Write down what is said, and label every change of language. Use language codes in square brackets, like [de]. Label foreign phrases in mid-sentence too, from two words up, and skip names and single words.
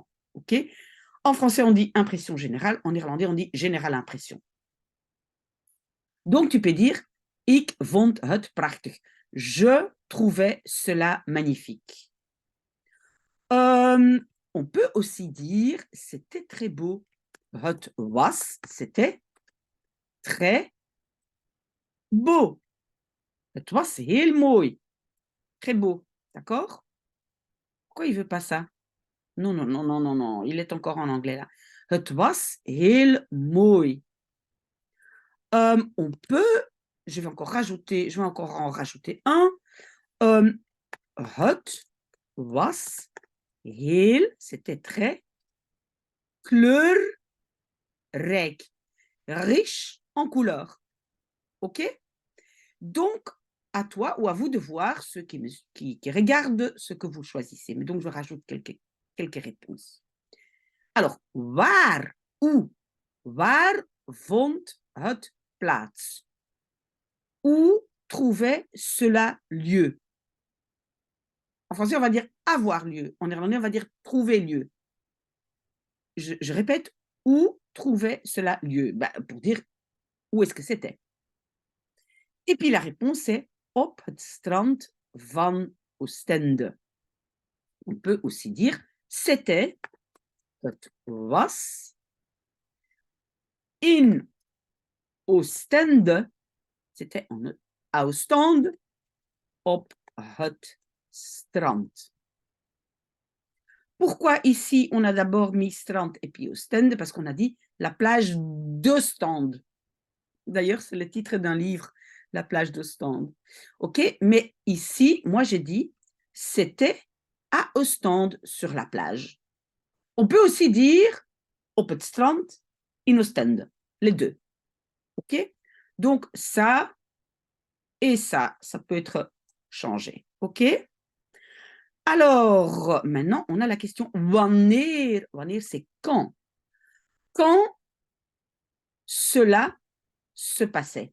[fr] Ok? En français, on dit impression générale. En néerlandais, on dit générale impression. Donc, tu peux dire [nl] ik vond het prachtig. [fr] Je trouvais cela magnifique. On peut aussi dire c'était très beau. [nl] Het was, [fr] c'était très beau. [nl] Het was heel mooi. [fr] Très beau. D'accord? Pourquoi il ne veut pas ça? Non, non, non, non, non, non. Il est encore en anglais là. [nl] Het was heel mooi. [fr] On peut, je vais encore en rajouter un. [nl] Het was heel, [fr] c'était très kleurrijk, riche en couleurs. OK? Donc, à toi ou à vous de voir, ceux qui regardent ce que vous choisissez. Mais donc, je rajoute quelques réponses. Alors, waar, où, [nl] waar vond het plaats? [fr] Où trouvait cela lieu? En français, on va dire avoir lieu. En néerlandais, on va dire trouver lieu. Je répète, où trouvait cela lieu? Ben, pour dire où est-ce que c'était. Et puis la réponse est [nl] op het strand van Oostende. [fr] On peut aussi dire c'était, [nl] het was, in Oostende, [fr] c'était en Oostende, [nl] op het strand. [fr] Pourquoi ici on a d'abord mis strand et puis Oostende? Parce qu'on a dit la plage d'Oostende. D'ailleurs, c'est le titre d'un livre la plage d'Ostende. OK? Mais ici, moi, j'ai dit, c'était à Ostende sur la plage. On peut aussi dire [nl] op het strand in Ostende. [fr] Les deux. OK? Donc, ça et ça peut être changé. OK? Alors, maintenant, on a la question wanneer. Wanneer, c'est quand. Quand cela se passait.